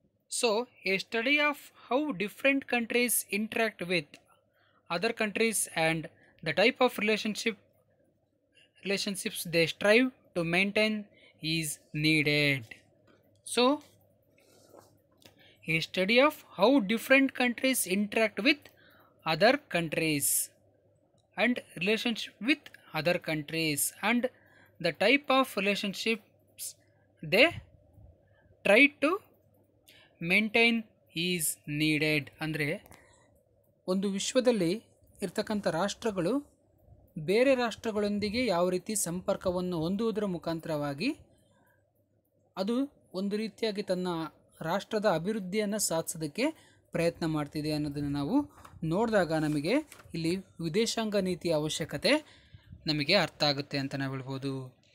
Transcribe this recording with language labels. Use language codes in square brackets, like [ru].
[en] So a study of how different countries interact with other countries and the type of relationships they strive to maintain is needed. So a study of how different countries interact with other countries and relationship with other countries and the type of relationships they try to maintain is needed. [kn] ಅಂದರೆ ಒಂದು ವಿಶ್ವದಲ್ಲಿ ಇರ್ತಕ್ಕಂಥ ರಾಷ್ಟ್ರಗಳು ಬೇರೆ ರಾಷ್ಟ್ರಗಳೊಂದಿಗೆ ಯಾವ ರೀತಿ ಸಂಪರ್ಕವನ್ನು ಹೊಂದುವುದರ ಮುಖಾಂತರವಾಗಿ ಅದು ಒಂದು ರೀತಿಯಾಗಿ ತನ್ನ ರಾಷ್ಟ್ರದ ಅಭಿವೃದ್ಧಿಯನ್ನು ಸಾಧಿಸೋದಕ್ಕೆ ಪ್ರಯತ್ನ ಮಾಡ್ತಿದೆ ಅನ್ನೋದನ್ನು ನಾವು ನೋಡಿದಾಗ ನಮಗೆ ಇಲ್ಲಿ ವಿದೇಶಾಂಗ ನೀತಿಯ ಅವಶ್ಯಕತೆ ನಮಗೆ ಅರ್ಥ ಆಗುತ್ತೆ ಅಂತ ನಾವು ಹೇಳ್ಬೋದು.